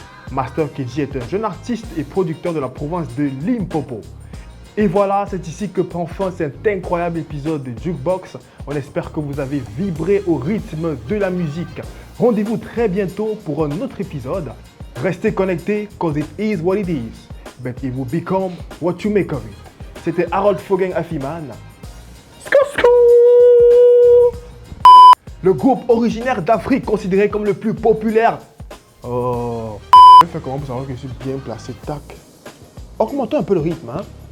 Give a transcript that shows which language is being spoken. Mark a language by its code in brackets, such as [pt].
[fr] Master KG est un jeune artiste et producteur de la province de Limpopo. Et voilà, c'est ici que prend fin cet incroyable épisode de Jukebox. On espère que vous avez vibré au rythme de la musique. Rendez-vous très bientôt pour un autre épisode. Restez connectés, [en] cause it is what it is, but it will become what you make of it. [fr] C'était Harold Fogen Afiman. Le groupe originaire d'Afrique considéré comme le plus populaire. Oh. Je vais faire comment pour savoir que je suis bien placé. Tac. Augmentons un peu le rythme. Hein.